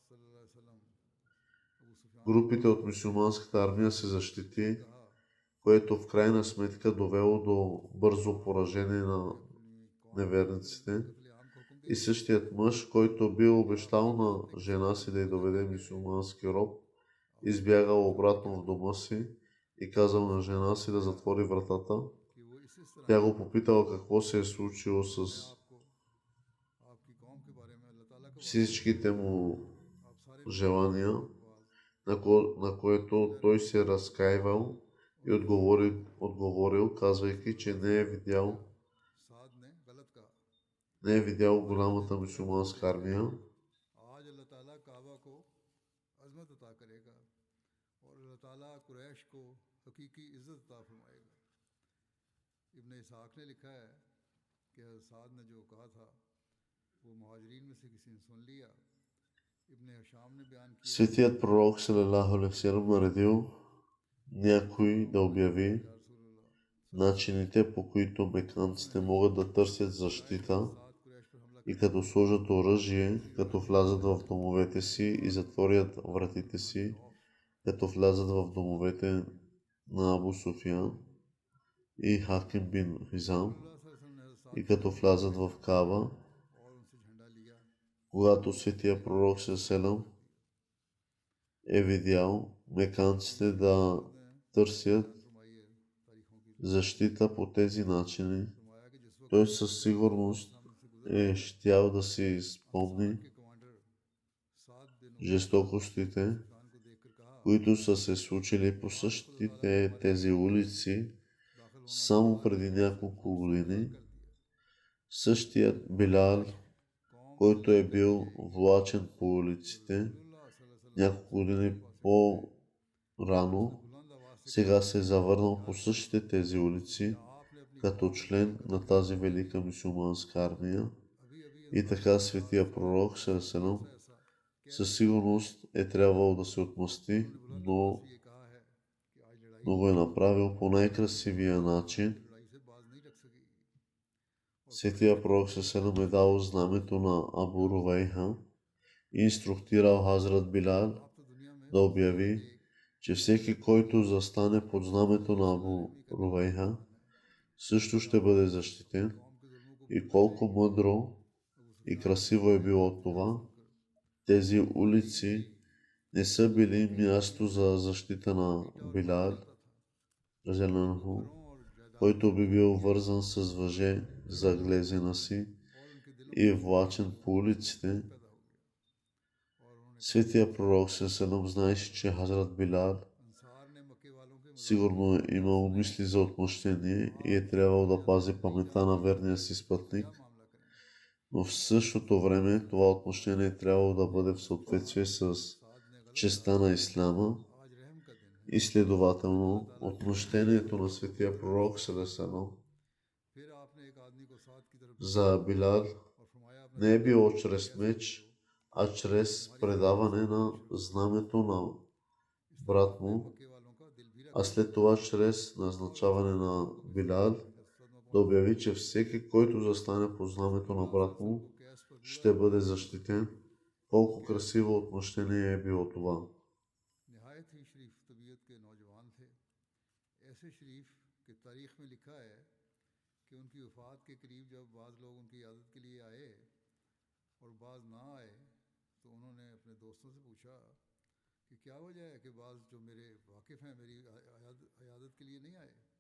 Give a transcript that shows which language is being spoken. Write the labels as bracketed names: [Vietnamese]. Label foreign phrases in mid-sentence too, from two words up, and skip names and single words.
[Bulgarian] Групите от мюсюлманската армия се защити, което в крайна сметка довело до бързо поражение на неверниците. И същият мъж, който бил обещал на жена си да й доведе мюсюлмански роб, избягал обратно в дома си и казал на жена си да затвори вратата. [Urdu] کہ وہ اس طرح [Bulgarian] Тя го попитала какво се е случило с [Urdu] آپ کو آپ کی قوم کے بارے میں اللہ تعالیٰ کا وعدہ [Bulgarian] всичките му [Urdu] آپ سارے [Bulgarian] желания, [Urdu] बाज [Bulgarian] на което той се разкаивал и отговорил, казвайки, че [Urdu] سعد نے غلط کہا [Bulgarian] не е видял голямата мюсюлманска армия. [Urdu] آج اللہ تعالیٰ کعبہ کو عظمت عطا کرے گا اور اللہ تعالیٰ قریش کو حقیقی عزت عطا فرمائے گا. ابن اسحاق نے لکھا ہے کہ سعد نے جو کہا تھا وہ مہاجرین میں سے کسی نے سن لیا. ابن ہشام نے بیان کیا [Bulgarian] Светият пророк [Arabic] صلى الله عليه وسلم [Bulgarian] наредил някой да обяви [Arabic] يا رسول الله [Bulgarian] начините, по които меканците могат да търсят защита [Urdu] سعد قریش پر حملہ [Bulgarian] и като сложат оръжие, като влязат в домовете си и затворят вратите си, като влязат в домовете на Абу Суфиян и Хаким бин Хизам и като влязат в Каба, [Urdu] اور ان سے جھنڈا لیا [Bulgarian] когато светия пророк Селем е видял меканците да търсят [Urdu] فرمائیے تاریخوں کی [Bulgarian] защита по тези начини, [Urdu] فرمایا کہ جس وقت [Bulgarian] той със сигурност е щял да си спомни [Urdu] کے کمانڈر سعد بن [Bulgarian] жестокостите, [Urdu] خان کو دیکھ کر کہا [Bulgarian] които са се случили по същите тези улици само преди няколко години. Същият Билал, който е бил влачен по улиците няколко години по-рано, сега се е завърнал по същите тези улици като член на тази велика мюсюлманска армия. И така светия пророк Селем със сигурност е трябвало да се отмъсти, но [Urdu] یہ کہا ہے کہ آج لڑائی [Bulgarian] го е направил по най-красивия начин. [Urdu] لڑائی سے باز نہیں رکھ سکے گی. [Bulgarian] Светия пророк Селем е дал знамето на Абу Рувейха и инструктирал Хазрат Билал [Urdu] آپ تو دنیا میں [Bulgarian] да обяви, че всеки, който застане под знамето на Абу Рувейха, също ще бъде защитен. [Urdu] قوم کے ظلموں کو [Bulgarian] И колко мъдро и красиво е било това. Тези улици не са били място за защита на Билал, разделено, [Urdu] اور جائیداد [Bulgarian] който би бил вързан с въже за глезена си [Urdu] اور ان کے دلوں [Bulgarian] и влачен по улиците. [Urdu] پیدا ہو گیا اور انہوں نے [Bulgarian] Светия пророк Селем знаеше, че Хазрат Билал [Urdu] انصار نے مکے والوں کے [Bulgarian] сигурно е имал мисли за отмъщение и е трябвало да пази паметта на верния си спътник, [Urdu] کیا معاملہ کریں. [Bulgarian] но в същото време това отмъщение е трябвало да бъде в съответствие с [Urdu] سعد نے غلط [Bulgarian] честа на Исляма [Urdu] آج رحم کا دن ہے. [Bulgarian] и следователно отмъщението на светия пророк Селем [Urdu] پھر آپ نے ایک آدمی کو سعد کی طرف [Bulgarian] за Билал [Urdu] اور فرمایا آپ نے [Bulgarian] не е било чрез меч, а чрез предаване на знамето на брат му, [Urdu] مکے والوں کا دل بھی [Bulgarian] а след това чрез назначаване на Билал да обяви, че всеки, който застане по знамето на брат му, [Urdu] قیس پر [Bulgarian] ще бъде защитен. Колко красиво отмъщение е било това. [Urdu] نہایت ہی شریف طبیعت کے نوجوان تھے. ایسے شریف کہ تاریخ میں لکھا ہے کہ ان کی وفات کے قریب جب بعض لوگ ان کی عیادت کے لیے آئے اور بعض نہ آئے تو انہوں نے اپنے دوستوں سے پوچھا کہ کیا وجہ ہے کہ بعض جو میرے واقف ہیں میری عیادت کے لیے نہیں آئے.